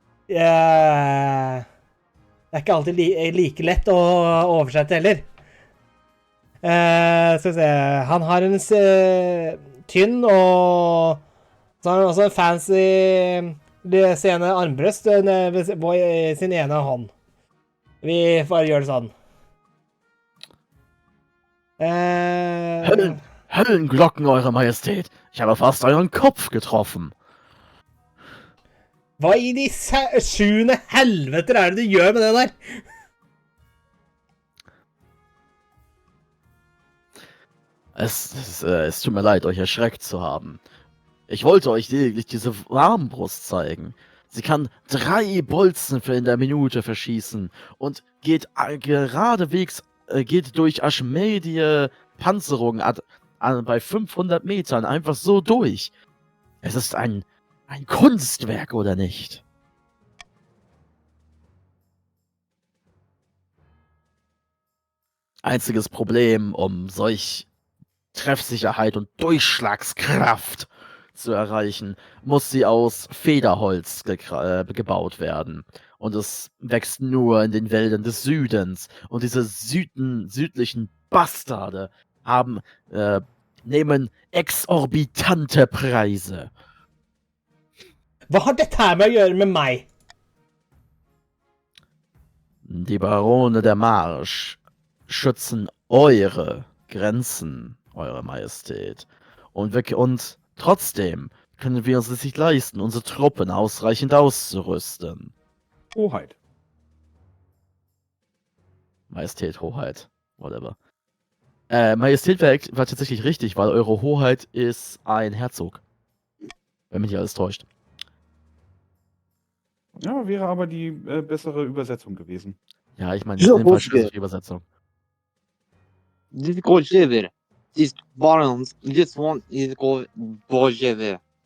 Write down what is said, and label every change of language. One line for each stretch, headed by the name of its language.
Norwegian: Ja... Det er ikke alltid like lett å oversette heller. Skal vi se. Han har en tynn og så har han også en fancy seende armbrøst i sin ene hånd. Vi bare gjør det sånn.
German: Höllenglocken, Eure Majestät! Ich habe fast euren Kopf getroffen.
Norwegian: Hva i de sjuende helveter er det du gjør med det der?
German: Es tut mir leid, euch erschreckt zu haben. Ich wollte euch lediglich diese Armbrust zeigen. Sie kann 3 Bolzen in der Minute verschießen und geht geradewegs, geht durch Aschmedie Panzerung bei 500 Metern einfach so durch. Es ist ein Kunstwerk, oder nicht? Einziges Problem, um solch Treffsicherheit und Durchschlagskraft zu erreichen, muss sie aus Federholz gebaut werden. Und es wächst nur in den Wäldern des Südens. Und diese südlichen Bastarde nehmen exorbitante Preise.
Norwegian: Hva har dette her med å gjøre med meg?
German: Die Barone der Marsch schützen eure Grenzen, Eure Majestät. Und trotzdem können wir uns es nicht leisten, unsere Truppen ausreichend auszurüsten. Hoheit. Majestät, Hoheit, whatever. Majestät war tatsächlich richtig, weil eure Hoheit ist ein Herzog. Wenn mich nicht alles täuscht. Ja, wäre aber die bessere Übersetzung gewesen. Ja, ich meine, So, in dem Fall
English: Bullshit.
German: die Übersetzung.
English: This Bolshevik. These barons just want is called Bolshevik.